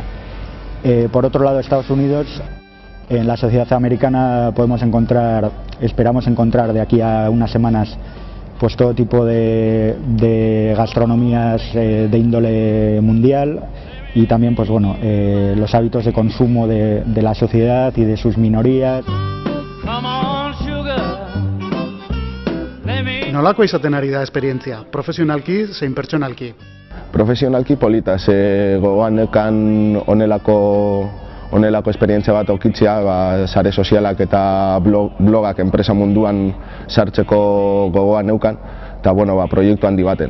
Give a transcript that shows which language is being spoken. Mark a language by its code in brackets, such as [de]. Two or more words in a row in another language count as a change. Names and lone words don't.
[es] Por otro lado, Estados Unidos, en la sociedad americana esperamos encontrar de aquí a unas semanas pues todo tipo de gastronomías de índole mundial y también los hábitos de consumo de la sociedad y de sus minorías. [eu] Nolako izaten ari da esperientzia, profesionalki zein pertsonalki? Profesionalki polita, gogoan neukan honelako esperientzia bat aukitzea, sare sozialak eta blogak enpresa munduan sartzeko gogoan neukan, eta proiektu handi baten.